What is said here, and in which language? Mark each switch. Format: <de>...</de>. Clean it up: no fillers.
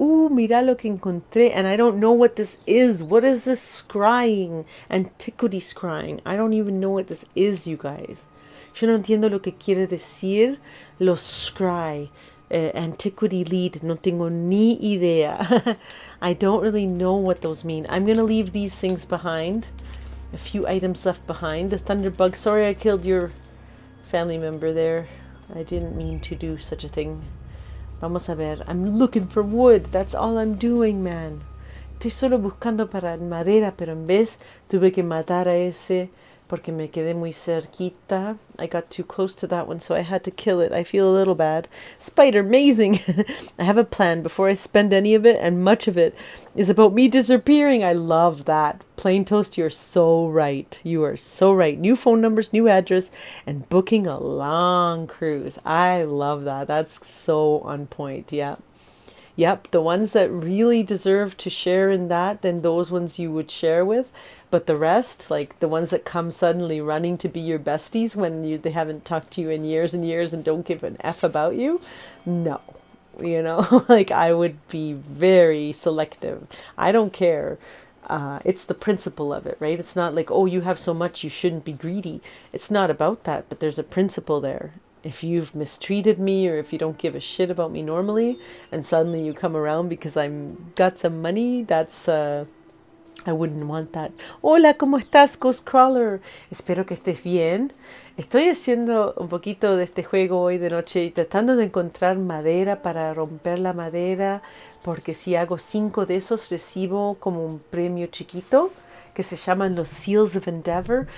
<es>Mira lo que encontré.</es> <en>And I don't know what this is. What is this scrying? Antiquity scrying. I don't even know what this is, you guys.</en> <es>Yo no entiendo lo que quiere decir los scry. Antiquity lead. No tengo ni idea.</es> <en>I don't really know what those mean. I'm going to leave these things behind. A few items left behind. The thunderbug. Sorry I killed your family member there. I didn't mean to do such a thing.</en> <es>Vamos a ver.</es> <en>I'm looking for wood. That's all I'm doing, man.</en> <es>Estoy solo buscando para madera, pero en vez tuve que matar a ese porque me quedé muy cerquita.</es> <en>I got too close to that one, so I had to kill it. I feel a little bad. Spider, amazing! I have a plan before I spend any of it, and much of it is about me disappearing. I love that. Plain Toast, you're so right. You are so right. New phone numbers, new address, and booking a long cruise. I love that. That's so on point. Yeah. Yep, the ones that really deserve to share in that, then those ones you would share with. But the rest, like the ones that come suddenly running to be your besties when they haven't talked to you in years and years and don't give an F about you, no. You know, like I would be very selective. I don't care. It's the principle of it, right? It's not like, oh, you have so much, you shouldn't be greedy. It's not about that, but there's a principle there. If you've mistreated me or if you don't give a shit about me normally and suddenly you come around because I'm got some money, that's I wouldn't want that.</en> <es>Hola, ¿cómo estás, Ghostcrawler? Espero que estés bien. Estoy haciendo un poquito de este juego hoy de noche y tratando de encontrar madera para romper la madera, porque si hago 5 de esos recibo como un premio chiquito que se llaman los Seals of Endeavor.</es>